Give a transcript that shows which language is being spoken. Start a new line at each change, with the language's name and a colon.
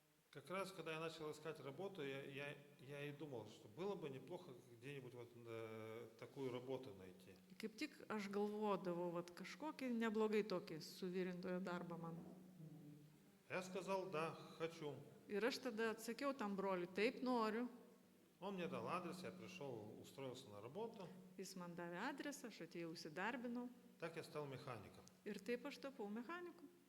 Russian: Как раз, когда я начал искать работу, я и думал, что было бы неплохо где-нибудь вот такую работу найти.
Lithuanian: Kaip tik aš galvodavau, vat, kažkokį neblogai tokį suvirintojo darbą man.
Russian: Я сказал, да, хочу.
Lithuanian: Ir aš tada atsakiau tam broliui, taip noriu.
Russian: Он мне дал адрес, я пришел, устроился на работу.
Lithuanian: Jis man davė adresą, aš atėjau įsidarbinau.
Russian: Так я стал механиком.
Lithuanian: Ir taip aš tapau mechaniku.